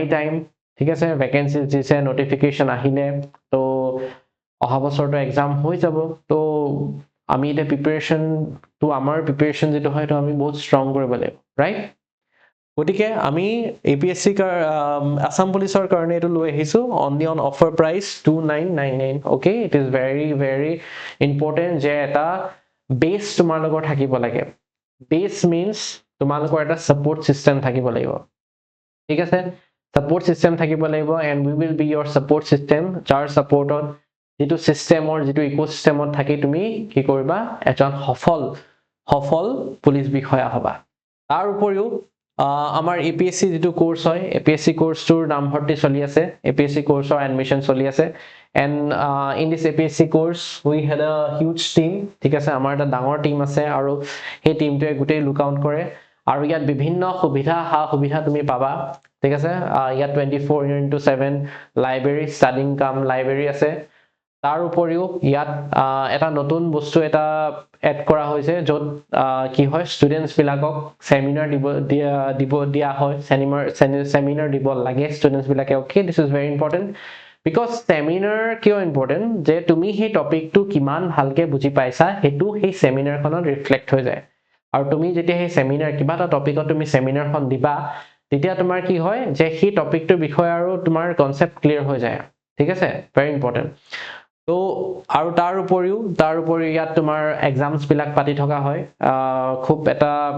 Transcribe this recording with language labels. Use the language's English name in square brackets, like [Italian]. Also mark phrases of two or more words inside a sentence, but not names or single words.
[Assamese] টাইম ঠিক আছে ভ্যাকেন্সিজ দিছে নোটিফিকেশন আহিলে তো অহা বছৰটো এক্সাম হৈ যাব তো আমি এটা প্ৰিপাৰেচন তো আমাৰ প্ৰিপাৰেচন যেটো হয় তো আমি বহুত ষ্ট্ৰং কৰিব লাগিব ৰাইট গতিকে আমি APSC আসাম পুলিচৰ কাৰণে এটো লৈ আহিছো [English] only on offer price 2999 okay it is very important [Assamese] যে এটা বেস তোমাৰ লগত থাকিব লাগে বেস means তোমালোকৰ এটা [English] support system [Assamese] থাকিব লাগিব ঠিক আছে [English] support system [Assamese] থাকিব লাগিব [English] and we will be your support system [Assamese] যাৰ supportত যেটো সিস্টেমৰ যেটো ইকোসিস্টেমত থাকি তুমি কি কৰিবা এজন সফল পুলিচ বিষয়া হবা তাৰ উপৰিও আমাৰ APSC যেটো কোর্স হয় APSC কোর্সটোৰ নাম ভৰ্তি চলি আছে APSC কোর্সৰ এডমিশন চলি আছে [English] and in this APSC course we had a huge team [Assamese] ঠিক আছে আমাৰ এটা ডাঙৰ টিম আছে আৰু এই টিমটোৱে গোটেই [English] look out [Assamese] কৰে আৰু ইয়াত বিভিন্ন সুবিধা তুমি পাবা ঠিক আছে ইয়াত 24/7 [English] library studying cum library [Assamese] আছে তাৰ উপৰিও ইয়াত এটা নতুন বস্তু এটা এড কৰা হৈছে যত কি হয় ষ্টুডেন্টস বিলাকক সেমিনাৰ দিয়া হয় সেমিনাৰ দিব লাগে ষ্টুডেন্টস বিলাকে [English] okay this is very important because seminar [Assamese] কিয় ইম্পৰ্টেন্ট যে তুমি সেই টপিকটো কিমান ভালকে বুজি পাইছা হেতু সেই সেমিনাৰখনত ৰিফ্লেক্ট হৈ যায় আৰু তুমি যেতিয়া সেই সেমিনাৰ কিবা এটা টপিকত তুমি সেমিনাৰখন দিবা তেতিয়া তোমাৰ কি হয় যে সেই টপিকটোৰ বিষয় আৰু তোমাৰ [English] concept clear [Assamese] হৈ যায় ঠিক আছে [English] very important [Assamese] তো আৰু তাৰ উপৰিও ইয়াত তোমাৰ এক্সামস বিলাক পাতি থকা হয় খুব এটা